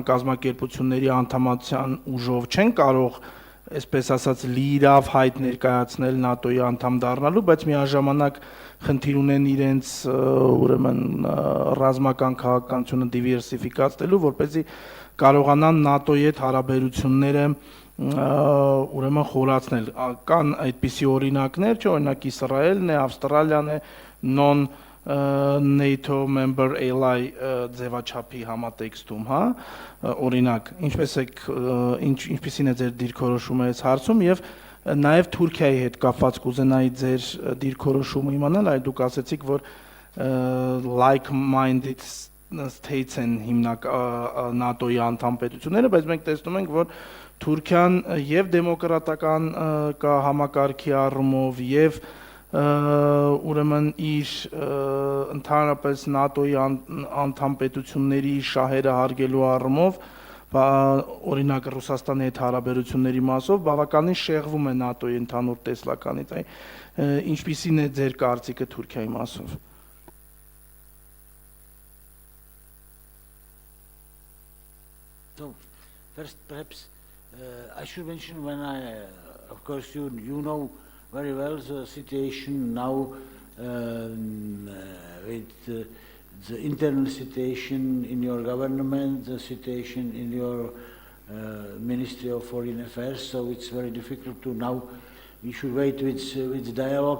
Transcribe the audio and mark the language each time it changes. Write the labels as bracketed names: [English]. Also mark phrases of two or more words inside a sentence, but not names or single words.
[Armenian] կազմակերպությունների անդամության ուժով չեն կարող, այսպես ասած, լիիրավ հայտ ներկայացնել ՆԱՏՕ-ի անդամ դառնալու, բայց միաժամանակ խնդիր ունեն իրենց ուրեմն ռազմական քաղաքականությունը դիվերսիֆիկացնելու, որպեսզի կարողանան ՆԱՏՕ-ի հետ հարաբերությունները ուրեմն խորացնել։ Կան այդպիսի օրինակներ, չէ՞, օրինակ Իսրայելն է, Ավստրալիան է, [English] NATO member ally [Armenian] ձևաչափի համատեքստում, օրինակ, ինչպիսին է ձեր դիրքորոշումը այս հարցում եւ նաև Թուրքիայի հետ կապված կուզենայի ձեր դիրքորոշումը իմանալ, այլ դուք ասեցիք, որ [English] like-minded states [Armenian] են հիմնակ ՆԱՏՕ-ի անդամ պետությունները, բայց մենք տեսնում ենք, որ Թուրքիան եւ դեմոկրատական համակարգի առումով եւ ուրեմն իր ընդհանրապես ՆԱՏՕ-ի անդամ պետությունների շահերը հարգելու առումով օրինակ Ռուսաստանի հետ հարաբերությունների մասով բավականին շեղվում է ՆԱՏՕ-ի ընդհանուր տեսլականից։ Ինչպիսին է ձեր կարծիքը Թուրքիայի մասով։ [English] So, first, perhaps I should mention when of course, you know very well the situation now with the internal situation in your government, the situation in your Ministry of Foreign Affairs, so it's very difficult to now, we should wait with dialogue.